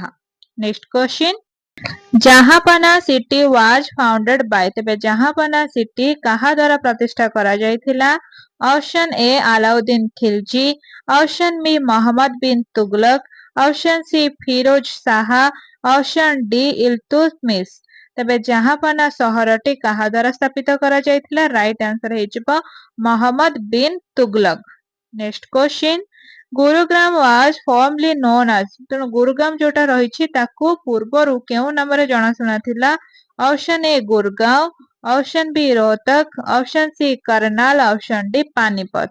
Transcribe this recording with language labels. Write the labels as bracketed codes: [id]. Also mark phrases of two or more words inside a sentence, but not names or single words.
[en] Next question Jahanpana city was founded by [or] ତେବେ ଜହାଁପନା ସିଟି କାହା ଦ୍ୱାରା ପ୍ରତିଷ୍ଠା କରାଯାଇଥିଲା [en] option A Alauddin Khilji option B Mohammad bin Tughlaq option C Firoz Shah option D Iltutmish [or] ତେବେ ଜାହାପନା ସହରଟି କାହା ଦ୍ୱାରା ସ୍ଥାପିତ କରାଯାଇଥିଲା? [en] right answer [or] ହେଇଯିବ ମହମ୍ମଦ ବିନ୍ ତୁଗଲକ। [en] Next question, Gurugram was formerly known as, [or] ତେଣୁ ଗୁରୁଗ୍ରାମ ଯୋଉଟା ରହିଛି ତାକୁ ପୂର୍ବରୁ କେଉଁ ନାମରେ ଜଣାଶୁଣା ଥିଲା? [en] Option A Gurgaon, option B Rohtak, option C Karnal, option D Panipat.